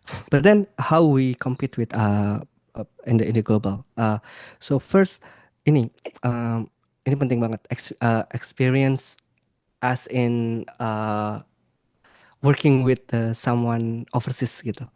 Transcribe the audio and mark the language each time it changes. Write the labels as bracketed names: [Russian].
[English] But then how we compete with in the global. So first [Indonesian] ini ini penting banget. [English] Experience as in working with someone overseas [Indonesian] gitu.